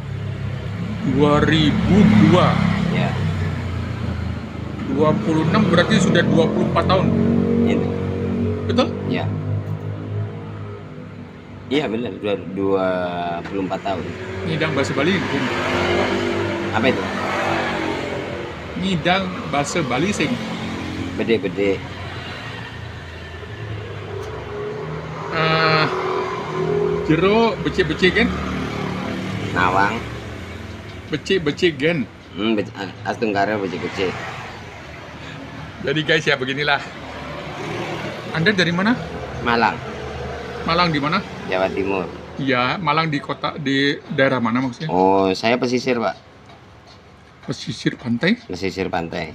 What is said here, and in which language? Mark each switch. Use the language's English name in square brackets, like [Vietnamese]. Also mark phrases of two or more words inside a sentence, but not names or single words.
[Indonesian] 2002. Ya, 26 berarti sudah 24 tahun. itu. Betul? Ya. Iya benar, 24 tahun. [Balinese] Ngidang bahasa Bali. [Indonesian] Apa itu? [Balinese] Ngidang bahasa Bali sing. Bede-bede. Jero becik-becik kan? Nawang. Becik-becik gen. Astungkara bede-bede. [Indonesian] Jadi guys ya beginilah. Anda dari mana? Malang, Malang di mana? Jawa Timur. Ya, Malang di kota di daerah mana maksudnya? Oh, saya pesisir, Pak. Pesisir pantai, Pesisir pantai.